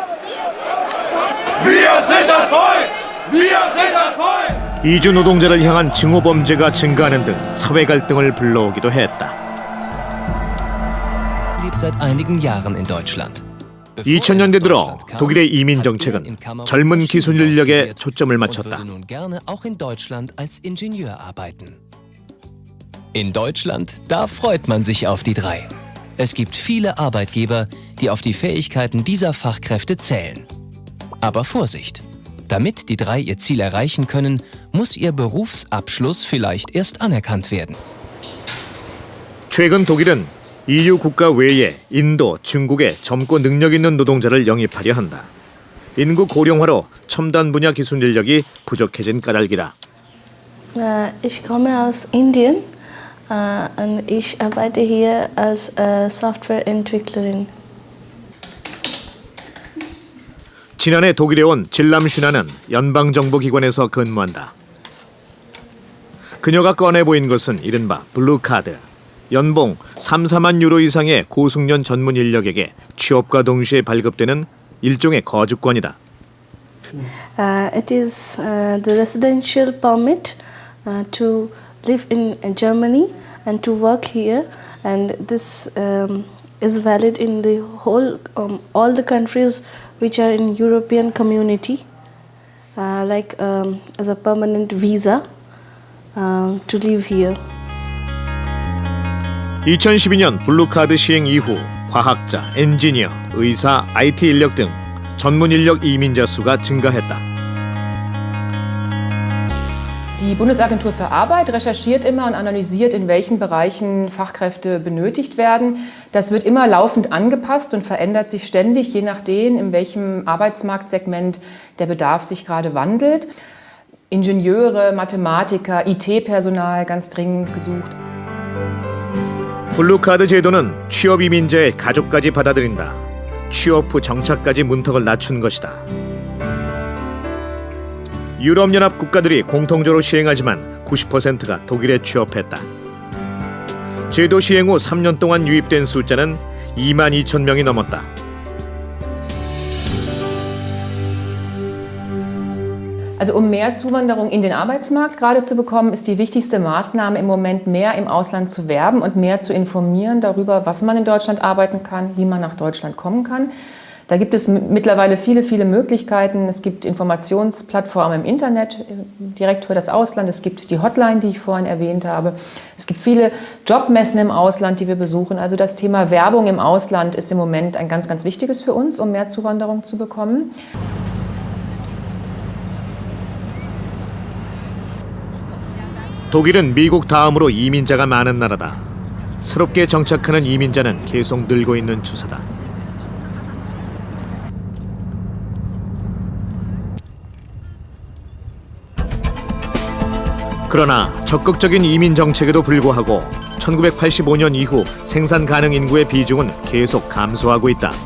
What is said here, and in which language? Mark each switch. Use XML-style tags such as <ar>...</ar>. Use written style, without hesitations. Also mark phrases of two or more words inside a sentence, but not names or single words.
<ko>이주 노동자를 향한 증오 범죄가 증가하는 등 사회 갈등을 불러오기도 했다. 2000년대 들어 독일의 이민 정책은 젊은 기술 인력에 초점을 맞췄다.</ko> <de>In Deutschland, da freut man sich auf die drei. Es gibt viele Arbeitgeber, die auf die Fähigkeiten dieser Fachkräfte zählen. Aber Vorsicht! Damit die drei ihr Ziel erreichen können, muss ihr Berufsabschluss vielleicht erst anerkannt werden.</de> <ko>최근 독일은 EU 국가 외에 인도, 중국에 젊고 능력 있는 노동자를 영입하려 한다. 인구 고령화로 첨단 분야 기술 인력이 부족해진 까닭이다.</ko> <de>Ich komme aus Indien und ich arbeite hier als Softwareentwicklerin.</de> <ko>지난해 독일에 온 질람 슈나는 연방정부기관에서 근무한다. 그녀가 꺼내 보인 것은 이른바 블루카드. 연봉 3, 4만 유로 이상의 고숙련 전문 인력에게 취업과 동시에 발급되는 일종의 거주권이다.</ko> <en>It is the residential permit to live in Germany and to work here, and this is valid in the whole all the countries which are in European community, like as a permanent visa to live here.</en> <ko>2012년 블루카드 시행 이후 과학자, 엔지니어, 의사, IT 인력 등 전문 인력 이민자 수가 증가했다.</ko> <de>Die Bundesagentur für Arbeit recherchiert immer und analysiert, in welchen Bereichen Fachkräfte benötigt werden. Das wird immer laufend angepasst und verändert sich ständig, je nachdem, in welchem Arbeitsmarktsegment der Bedarf sich gerade wandelt. Ingenieure, Mathematiker, IT-Personal ganz dringend gesucht.</de> <ko>블루카드 제도는 취업 이민자의 가족까지 받아들인다. 취업 후 정착까지 문턱을 낮춘 것이다. 유럽연합 국가들이 공통적으로 시행하지만 90%가 독일에 취업했다. 제도 시행 후 3년 동안 유입된 숫자는 2만 2천 명이 넘었다.</ko> <de>Also um mehr Zuwanderung in den Arbeitsmarkt gerade zu bekommen, ist die wichtigste Maßnahme im Moment, mehr im Ausland zu werben und mehr zu informieren darüber, was man in Deutschland arbeiten kann, wie man nach Deutschland kommen kann. Da gibt es mittlerweile viele, viele Möglichkeiten. Es gibt Informationsplattformen im Internet direkt für das Ausland. Es gibt die Hotline, die ich vorhin erwähnt habe. Es gibt viele Jobmessen im Ausland, die wir besuchen. Also das Thema Werbung im Ausland ist im Moment ein ganz, ganz wichtiges für uns, um mehr Zuwanderung zu bekommen.</de> <ko>독일은 미국 다음으로 이민자가 많은 나라다. 새롭게 정착하는 이민자는 계속 늘고 있는 추세다. 그러나 적극적인 이민 정책에도 불구하고 1985년 이후 생산 가능 인구의 비중은 계속 감소하고 있다.</ko>